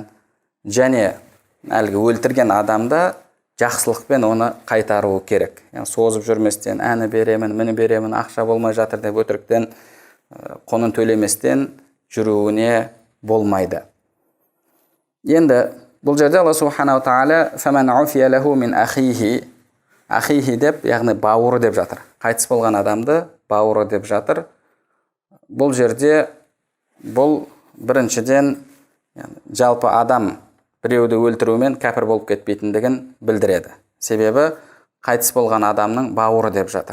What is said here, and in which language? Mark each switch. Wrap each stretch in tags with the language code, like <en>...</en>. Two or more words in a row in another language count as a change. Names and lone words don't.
<kk>Және әлгі өлтірген адамда жақсылықпен оны қайтаруы керек. Яғни созып жүрместен, әні беремін, мені беремін, ақша болмай жатыр деп өтіріктен, құнын төлеместен жүруіне болмайды. Енді бұл жерде Алла</kk> <ar>سبحانه وتعالى فمن عفي له من أخيه</ar> <kk>деп, яғни бауыры деп жатыр. Қайтыс болған адамды бауыры деп жатыр. Бұл жерде бұл біріншіден жалпы адам біреуді өлтірумен кәпір болып кетпейтіндігін білдіреді. Себебі қайтыс болған адамның бауыры деп жатыр.</kk>